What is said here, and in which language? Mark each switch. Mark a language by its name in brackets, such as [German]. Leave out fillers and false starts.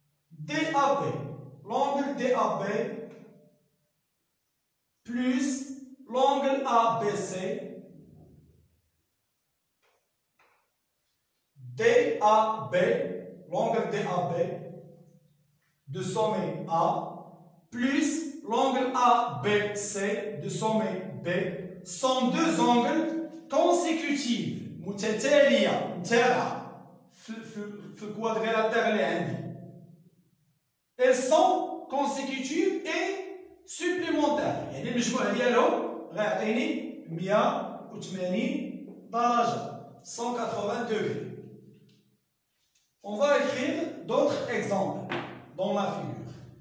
[French] DAB, l'angle DAB plus l'angle ABC, DAB, l'angle DAB de sommet A plus l'angle ABC de sommet B sont deux angles consécutifs [Arabic] متتالية متابعة في الكوادريلاتير اللي عندي. [French] elles sont consécutives et supplémentaires. [Arabic] يعني المجموع ديالهم غيعطيني 180 درجة [French] 180 degrés. On va écrire d'autres exemples dans la figure.